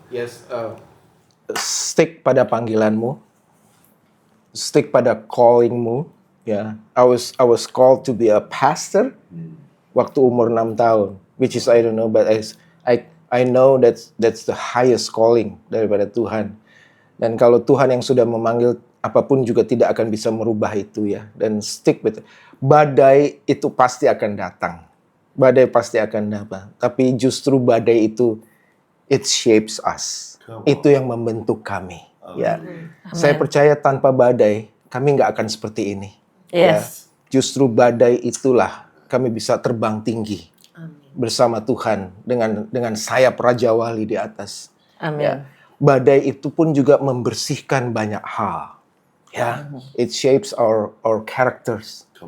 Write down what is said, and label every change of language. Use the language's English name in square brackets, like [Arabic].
[English] Yes. [Indonesian] Stick pada panggilanmu, stick pada callingmu. [English] Ya, I was called to be a pastor [Indonesian] waktu umur 6 tahun, [English] which is I don't know, but I know that's the highest calling [Indonesian] daripada Tuhan. Dan kalau Tuhan yang sudah memanggil, apapun juga tidak akan bisa merubah itu ya. Dan [English] stick with it. [Indonesian] Badai itu pasti akan datang. Badai pasti akan datang. Tapi justru badai itu, [English] it shapes us. [Indonesian] Itu yang membentuk kami. Ya, saya percaya tanpa badai kami nggak akan seperti ini. Ya, [English] Yes. [Indonesian] justru badai itulah kami bisa terbang tinggi bersama Tuhan dengan sayap Raja Wali di atas. Amin. Ya. Badai itu pun juga membersihkan banyak hal. [English] Ya, it shapes our characters.